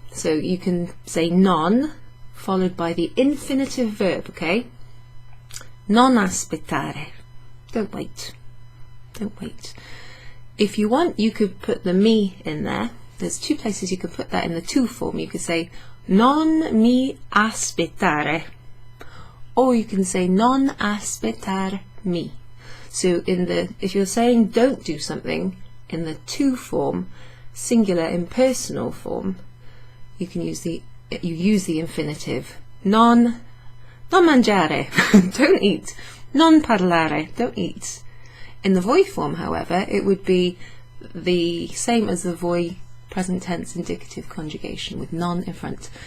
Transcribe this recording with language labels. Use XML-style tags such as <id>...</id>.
<en>So you can say non, followed by the infinitive verb, okay?</en> <it>Non aspettare,</it> <en>don't wait, don't wait. If you want, you could put the mi in there. There's two places you could put that in the to form. You could say</en> <it>non mi aspettare,</it> <en>or you can say</en> <it>non aspettarmi.</it> <en>So if you're saying don't do something in the to form, singular impersonal form, you use the infinitive.</en> <it>Non mangiare,</it> <en>don't eat.</en> <it>Non parlare,</it> <en>don't eat. In the voi form, however, it would be the same as the voi present tense indicative conjugation with non in front.</en>